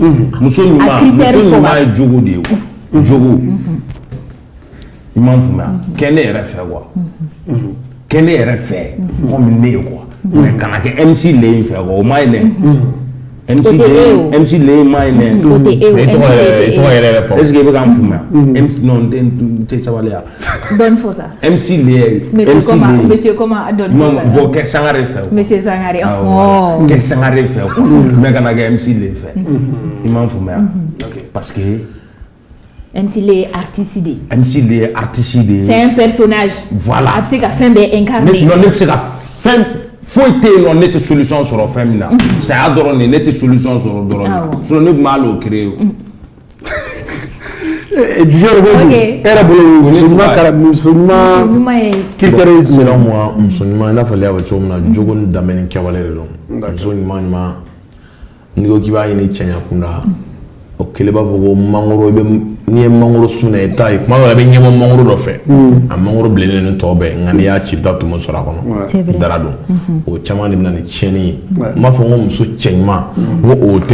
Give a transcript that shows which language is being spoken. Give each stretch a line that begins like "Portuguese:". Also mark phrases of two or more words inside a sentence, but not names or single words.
Bambara: muso ɲuman ye jogo de ye quoi jogo i m'a faamuya kɛ ne yɛrɛ fɛ quoi kɛ ne yɛrɛ fɛ komi ne ye quoi mais kana kɛ MC le in fɛ quoi o ma ɲi dɛ MC le in ma ɲi dɛ mais i tɔgɔ yɛrɛ fɔ
French: est-ce que
Bambara: i bɛ k'an faamuya MC non n tɛ sabali ya dɔnni fɔ sa MC le
French: monsieur comment
Bambara: dɔnni fɔ sa bon kɛ Sangare fɛ
French: monsieur Sangare
Bambara: kɛ Sangare fɛ quoi mais kana kɛ MC le fɛ i m'a faamuya parce que MC le artiste de MC le artiste de
French: c'est un personnage voilà
Bambara: a bɛ se ka fɛn bɛɛ incarner non ne bɛ se ka fɛn foyi tɛ yen nɔ ne tɛ solution sɔrɔ fɛn min na saya dɔrɔn de ne tɛ solution sɔrɔ dɔrɔn de sinon ne tun b'a l'o créer o Dijoro bɛ dun e yɛrɛ bolo muso ɲuman kɛra muso ɲuman ye critère ye
French: selon moi
Bambara: muso ɲuman i n'a fɔ ale y'a fɔ cogo min na jogo ni danbe ni kɛwale de don muso ɲuman n'i ko k'i b'a ɲini cɛɲa kunda o kelen b'a fɔ ko mangoro n'i ye mangoro sun na i t'a ye kuma dɔ la i bɛ ɲɛbɔ mangoro dɔ fɛ a mangoro bilennen ni tɔ bɛɛ nka n'i y'a ci i bɛ taa tumu sɔrɔ a kɔnɔ dara don o caman de bɛ na ni tiɲɛni ye n b'a fɔ ko muso cɛ ɲuman n ko o tɛ